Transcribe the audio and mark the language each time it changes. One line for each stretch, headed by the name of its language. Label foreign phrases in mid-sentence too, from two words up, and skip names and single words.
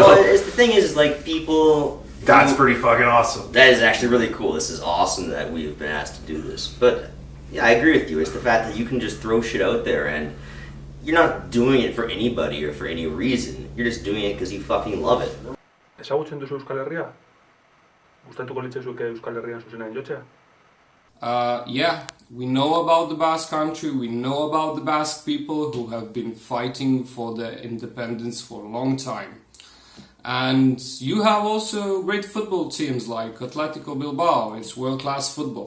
English: well, the thing is, like, people. That's pretty fucking awesome. That is actually really cool. This is awesome that we've been asked to do this. But yeah, I agree with you. It's the fact that you can just throw shit out there, and you're not doing it for anybody or for any reason. You're just doing it because you fucking love it.
Basque: Ezagutzen duzu Euskal Herria? Gustatuko litzaizuke Euskal Herrian zuzenean jotzea?
English: Yeah, we know about the Basque country, we know about the Basque people who have been fighting for their independence for a long time. And you have also great football teams like Atletico Bilbao. It's world-class football.